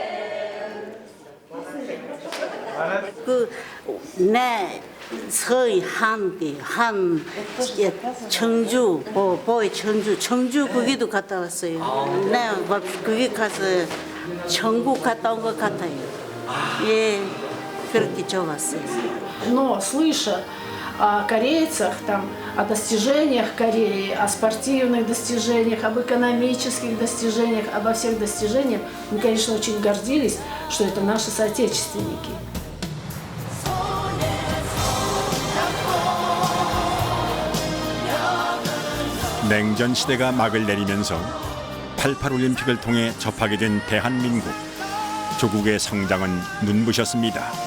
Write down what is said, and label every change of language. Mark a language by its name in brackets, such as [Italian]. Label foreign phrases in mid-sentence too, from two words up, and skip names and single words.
[Korean] 내 서희 한 청주 보이 청주 거기도 갔다 왔어요. 네, 거기 가서 천국 갔다 온 것 같아요. 예, 그렇게 좋았어요. [Russian] Но слыша о корейцах, там, о достижениях Кореи, о спортивных достижениях, об экономических достижениях, обо всех достижениях, мы, конечно, очень гордились, что это наши соотечественники. [Korean] 냉전 시대가 막을 내리면서 88 올림픽을 통해 접하게 된 대한민국. 조국의 성장은 눈부셨습니다.